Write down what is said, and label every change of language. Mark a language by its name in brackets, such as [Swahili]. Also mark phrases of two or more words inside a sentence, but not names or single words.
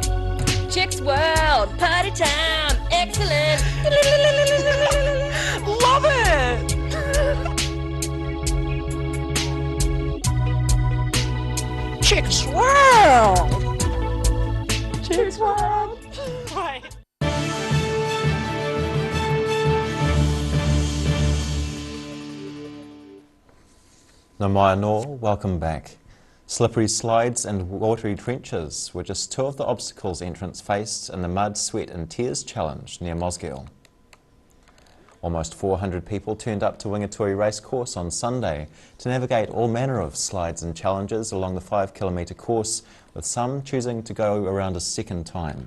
[English] Chicks World, party time, excellent. Love it! Chicks World. Chicks World. Right. [Māori] Nā mai anō, [English] welcome back. Slippery slides and watery trenches were just two of the obstacles entrants faced in the Mud, Sweat and Tears Challenge near Mosgiel. Almost 400 people turned up to Wingatui Racecourse on Sunday to navigate all manner of slides and challenges along the 5-kilometre course, with some choosing to go around a second time.